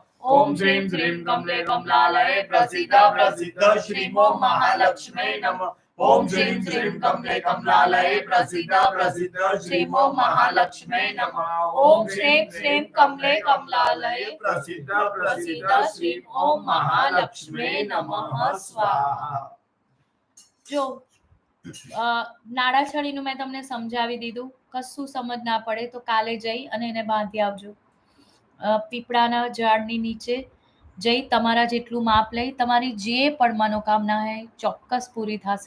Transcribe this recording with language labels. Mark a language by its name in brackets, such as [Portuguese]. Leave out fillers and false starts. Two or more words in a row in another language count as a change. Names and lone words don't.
[Sanskrit] ओम श्रीं श्रीं कमले कमलालये प्रसीदा प्रसीदा श्रीं ओम महालक्ष्मी नमः। ओम श्रीं श्रीं कमले कमलालये प्रसीदा प्रसीदा श्रीं ओम महालक्ष्मी नमः। ओम श्रीं श्रीं कमले कमलालये प्रसीदा प्रसीदा श्रीं ओम महालक्ष्मी नमः। स्वाहा। [Gujarati] જો નાડાછડીનું મેં તમને સમજાવી દીધું, કશું સમજ ના પડે તો કાલે જઈ અને એને બાંધી આવજો. પીપળાના ઝાડની નીચે જઈ તમારા જેટલું માપ લઈ તમારી જે પણ મનોકામના હોય ચોક્કસ પૂરી થશે.